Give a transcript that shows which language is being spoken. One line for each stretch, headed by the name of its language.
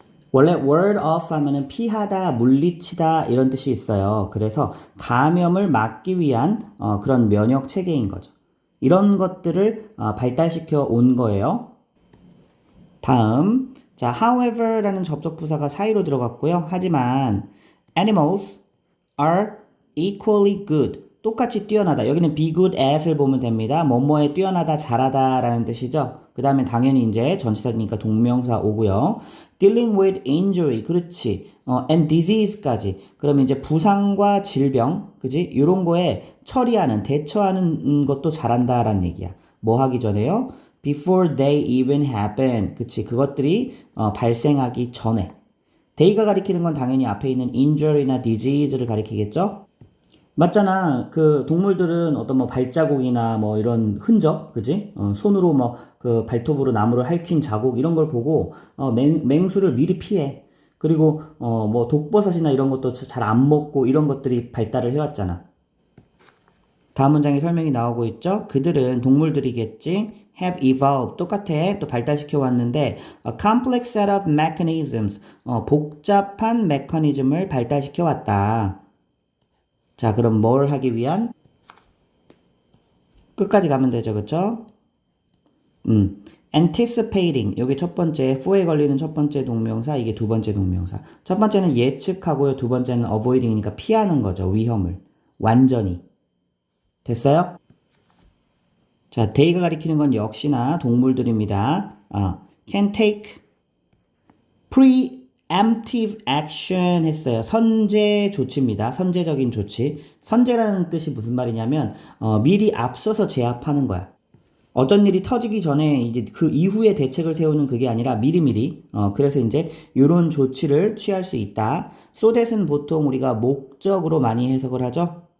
Korean: 원래 ward off 하면은 피하다, 물리치다 이런 뜻이 있어요. 그래서 감염을 막기 위한 그런 면역 체계인 거죠. 이런 것들을 발달시켜 온 거예요. 다음, 자, however라는 접속부사가 사이로 들어갔고요. 하지만
English: animals are equally good.
Korean: 똑같이 뛰어나다. 여기는 be good at을 보면 됩니다. 뭐뭐에 뛰어나다, 잘하다 라는 뜻이죠. 그 다음에 당연히 이제 전치사니까 동명사 오고요.
English: dealing with injury.
Korean: 그렇지.
English: and disease까지.
Korean: 그러면 이제 부상과 질병, 그지? 이런 거에 처리하는, 대처하는 것도 잘한다 라는 얘기야. 뭐 하기 전에요?
English: before they even happen.
Korean: 그치. 그것들이 발생하기 전에. they가 가리키는 건 당연히 앞에 있는 injury나 disease를 가리키겠죠? 맞잖아. 그 동물들은 어떤 뭐 발자국이나 뭐 이런 흔적, 그지? 손으로 뭐 그 발톱으로 나무를 핥힌 자국 이런 걸 보고 맹수를 미리 피해. 그리고 뭐 독버섯이나 이런 것도 잘 안 먹고 이런 것들이 발달을 해왔잖아. 다음 문장에 설명이 나오고 있죠? 그들은 동물들이겠지?
English: have evolved.
Korean: 똑같아. 또 발달시켜 왔는데
English: a complex set of mechanisms.
Korean: 복잡한 메커니즘을 발달시켜 왔다. 자, 그럼 뭘 하기 위한? 끝까지 가면 되죠, 그쵸? anticipating. 여기 첫 번째, for에 걸리는 첫 번째 동명사, 이게 두 번째 동명사. 첫 번째는 예측하고요, 두 번째는 avoiding이니까 피하는 거죠, 위험을. 완전히. 됐어요? 자, they가 가리키는 건 역시나 동물들입니다.
English: can take
Korean: emptive action 했어요. 선제 조치입니다. 선제적인 조치. 선제라는 뜻이 무슨 말이냐면 미리 앞서서 제압하는 거야. 어떤 일이 터지기 전에 이제 그 이후에 대책을 세우는 그게 아니라 미리미리 그래서 이제 이런 조치를 취할 수 있다. so that은 보통 우리가 목적으로 많이 해석을 하죠.